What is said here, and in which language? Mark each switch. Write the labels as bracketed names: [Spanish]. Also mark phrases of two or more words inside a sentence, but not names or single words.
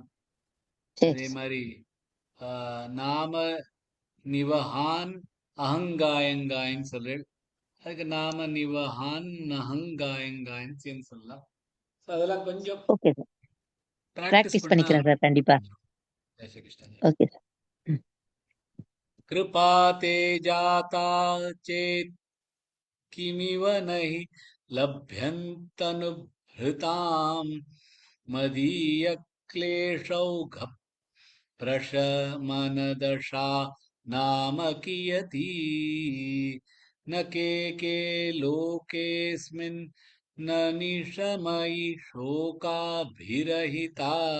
[Tamil] அதே மாதிரி நாம நிவஹான் அகங்காயங்காயன்னு சொல்றேன். அதுக்கு நாம நிவஹான் அகங்காயங்காயன்னு சேர்ந்து சொல்லலாம். அதெல்லாம் கொஞ்சம் ஓகே சார். பிராக்டிஸ் பண்ணிக்கிறேன் சார் கண்டிப்பா. ஓகே சார். [Sanskrit] कृपा ते जाता चेत् किमिव नहि लभ्यन्तनुभृताम् मदीयक्लेशौघ प्रशमनदशा नाम कियती न के लोकेऽस्मिन् न निशमयि शोकाभिरहिता